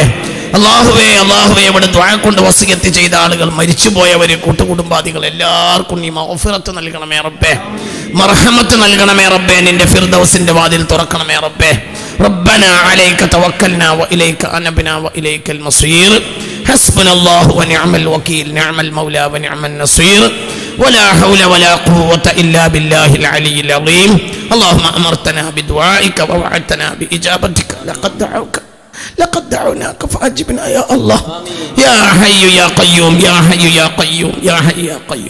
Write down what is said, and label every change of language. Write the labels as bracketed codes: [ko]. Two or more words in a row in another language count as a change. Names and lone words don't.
[ml] അല്ലാഹുവേ, ഇവിടെ ദുആ കൊണ്ട് വസിയത്ത് ചെയ്ത ആളുകൾ, മരിച്ചുപോയവര്, കൂട്ടുകുടുംബാദികൾ എല്ലാവർക്കും നീ മഗ്ഫിറത്ത് നൽകണമേ റബ്ബേ. മർഹമത്ത് നൽകണമേ റബ്ബേ. നിന്റെ ഫിർദൗസിന്റെ വാതിൽ തുറക്കണമേ റബ്ബേ. [ar] ربنا عليك توكلنا وإليك أنبنا وإليك المصير. حسبنا الله ونعم الوكيل نعم المولى ونعم النصير. ولا حول ولا قوة إلا بالله العلي العظيم. اللهم أمرتنا بدعائك ووعدتنا بإجابتك. لقد دعوناك فأجبنا يا الله. يا حي يا قيوم يا حي يا قيوم يا حي يا قيوم.